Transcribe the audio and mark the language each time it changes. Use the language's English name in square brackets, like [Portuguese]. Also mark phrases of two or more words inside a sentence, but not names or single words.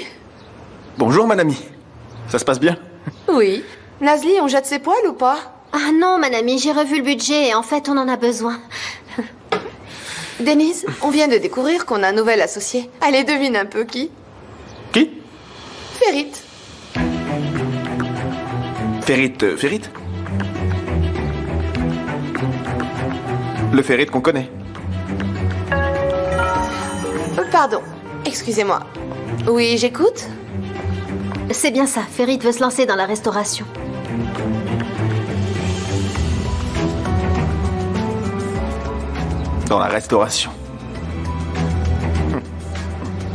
[French] Bonjour, mon ami. Ça se passe bien? Oui. Nazli, on jette ses poils ou pas? Ah non, mon ami, j'ai revu le budget et en fait, on en a besoin. Denise, on vient de découvrir qu'on a un nouvel associé. Allez, devine un peu qui? Qui? Ferit. Ferit? Le Ferit qu'on connaît. Pardon, excusez-moi. Oui, j'écoute? C'est bien ça, Ferit veut se lancer dans la restauration. Dans la restauration.